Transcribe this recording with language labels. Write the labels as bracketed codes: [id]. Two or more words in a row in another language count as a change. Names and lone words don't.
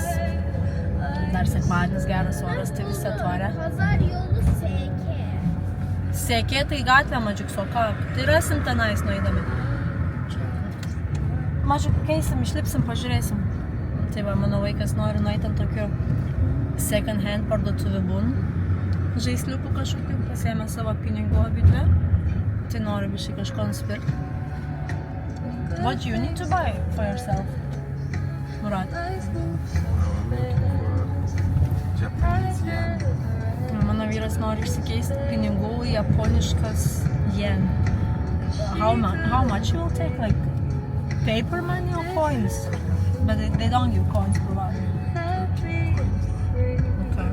[lt] Dar sekmadienis geras oras, tai visi atvarė. Sekė tai gatvė Madžiuk Soka. Tai rasim tenais nueidami. Mažiuk keisim, išlipsim, pažiūrėsim. Tai va, mano vaikas nori nueiti ant tokių [en] second hand [lt] parduotuvių būn. Žaisliukų kažkokių, pasiėmė savo pinigų abidvi. Tai noriu biškai kažko nusipirkti. [en] What do you need to buy for yourself, Murat? [lt] Mano vyras nori išsikeisti pinigų į japoniškas yen. [en] How much you will take? Like paper money or coins? But they don't give coins, probably. Okay.